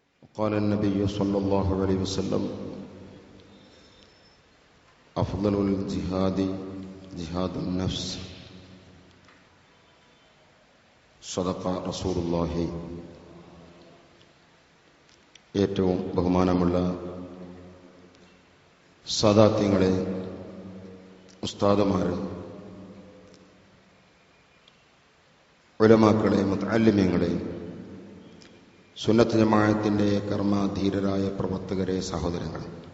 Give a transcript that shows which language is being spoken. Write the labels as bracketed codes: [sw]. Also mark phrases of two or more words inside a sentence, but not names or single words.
[ar] قال النبي صلى الله عليه وسلم أفضل الجهاد جهاد النفس صدق رسول الله. [ml] ഏറ്റവും ബഹുമാനമുള്ള സാദാത്യങ്ങളെ, ഉസ്താദുമാരെ, ഉലമാക്കളെ, മുതഅല്ലിമീങ്ങളെ, സുന്നത്ത് ജമാഅത്തിന്റെ കർമ്മധീരരായ പ്രവർത്തകരെ, സഹോദരങ്ങളെ,